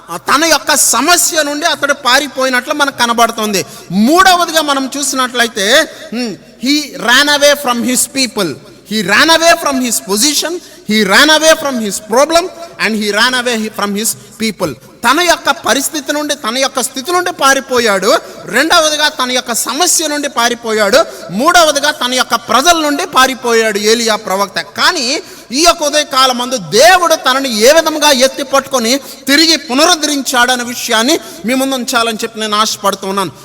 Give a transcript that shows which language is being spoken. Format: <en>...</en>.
<te>తన యొక్క సమస్య నుండి అతడు పారిపోయినట్లు మనకు కనబడుతుంది. మూడవదిగా మనం చూసినట్లయితే</te> <en>He ran away from his people. He ran away from his position, he ran away from his problem, and he ran away from his people.</en> <te>తన యొక్క పరిస్థితి నుండి, తన యొక్క స్థితి నుండి పారిపోయాడు. రెండవదిగా తన యొక్క సమస్య నుండి పారిపోయాడు. మూడవదిగా తన యొక్క ప్రజల నుండి పారిపోయాడు ఏలియా ప్రవక్త. కానీ ఈ యొక్క ఉదయకాలం మందు దేవుడు తనని ఏ విధంగా ఎత్తి పట్టుకొని తిరిగి పునరుద్ధరించాడనే విషయాన్ని మీ ముందు ఉంచాలని చెప్పి నేను ఆశపడుతున్నాను.</te>